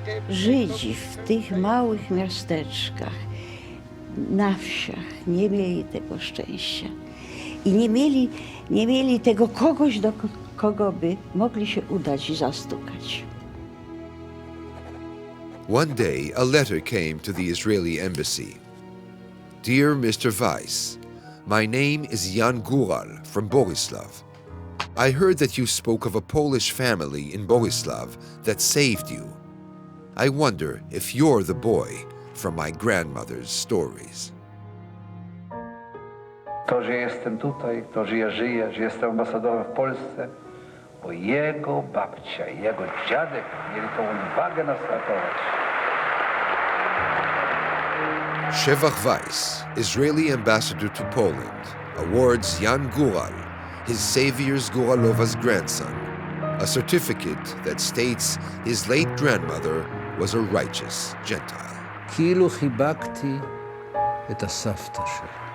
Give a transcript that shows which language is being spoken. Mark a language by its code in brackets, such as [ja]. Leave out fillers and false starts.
[pl] Żydzi w tych małych miasteczkach, na wsiach nie mieli tego szczęścia i nie mieli tego kogoś, do kogo by mogli się udać i zastukać. [en] One day, a letter came to the Israeli embassy. Dear Mr. Weiss, my name is Jan Gural from Bogislav. I heard that you spoke of a Polish family in Bogislav that saved you. I wonder if you're the boy from my grandmother's stories. [pl] To, że jestem tutaj, to, że ja żyję, że jestem ambasadorem w Polsce, bo jego babcia i jego dziadek mieli tą odwagę nas ratować. [en] Shevach Weiss, Israeli ambassador to Poland, awards Jan Gural, his savior's Guralova's grandson, a certificate that states his late grandmother was a righteous Gentile. [he] כאילו חיבקתי את הסבתא שלי.